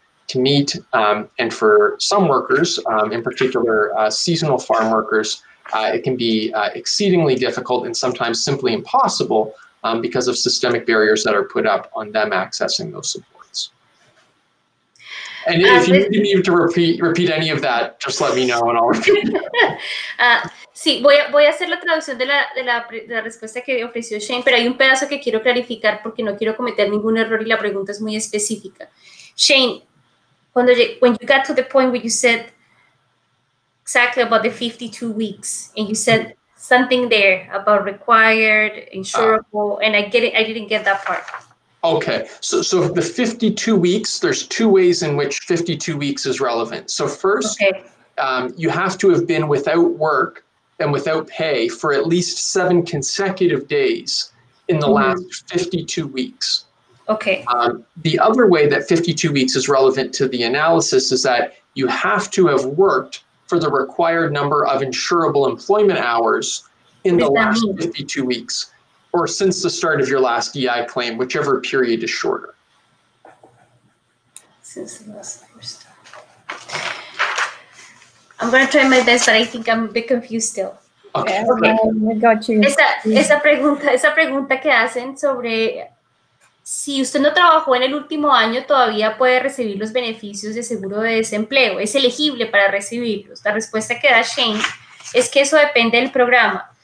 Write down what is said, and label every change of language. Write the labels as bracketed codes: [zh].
[en] to meet, and for some workers, in particular seasonal farm workers, it can be exceedingly difficult and sometimes simply impossible because of systemic barriers that are put up on them accessing those supports. And if you need to repeat any of that, just let me know and I'll repeat it. [es] Sí, voy a hacer la traducción de la respuesta que ofreció Shane, pero hay un pedazo que quiero clarificar porque no quiero cometer ningún error y la pregunta es muy específica. [en] Shane, when you got to the point where you said exactly about the 52 weeks, and you said something there about required, insurable, and I didn't get that part. Okay, so the 52 weeks, there's two ways in which 52 weeks is relevant. So first, you have to have been without work and without pay for at least 7 consecutive days in the last 52 weeks. Okay. The other way that 52 weeks is relevant to the analysis is that you have to have worked for the required number of insurable employment hours in the last 52 weeks, or since the start of your last DI claim, whichever period is shorter. Since the last first. I'm going to try my best, but I think I'm a bit confused still. Okay. I got you. [es] Esa pregunta que hacen sobre si usted no trabajó en el último año, todavía puede recibir los beneficios de seguro de desempleo. ¿Es elegible para recibirlos? La respuesta que da Shane es que eso depende del programa.